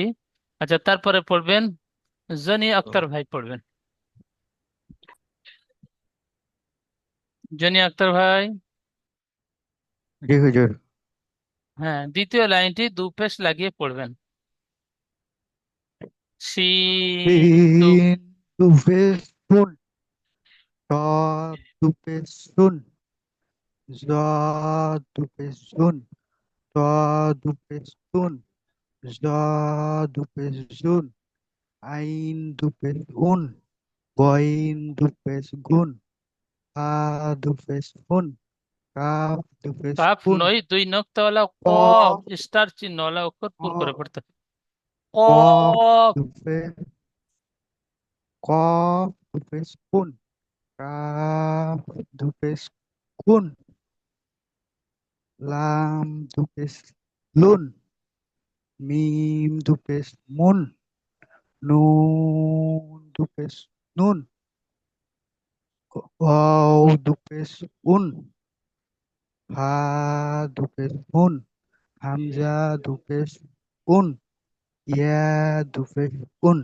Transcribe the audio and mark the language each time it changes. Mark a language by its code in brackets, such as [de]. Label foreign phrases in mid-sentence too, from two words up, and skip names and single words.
[bn] আচ্ছা, তারপরে পড়বেন জনি আক্তার ভাই পড়বেন। জনি আক্তার ভাই। জি হুজুর। হ্যাঁ, দ্বিতীয় লাইনটি দু পেশ লাগিয়ে পড়বেন। সিন দু সিন দুপে শুন, ত দুপে শুন, জ দুপে শুন, ত দুপে শুন, জ দুপে শুন, আইন দুপে উন, গইন দুপে গুন, আ দুপে শুন, কাফ দুপে কাফ শুন, নয়, দুই নক্তাওয়ালা ক কফ স্টার চিহ্নওয়ালা অক্ষর পুর করে পড়তে হবে। কফ কফ। দুপে কফ দুপে শুন, কাফ দুপে কুন, লাম দুপেশ লুন, মিম দুপেশ মুন, নুন দুপেশ নুন, ওয়াও দুপেশ উন, হা দুপেশ হুন, হামজা দুপেশ উন, ইয়া দুপেশ উন,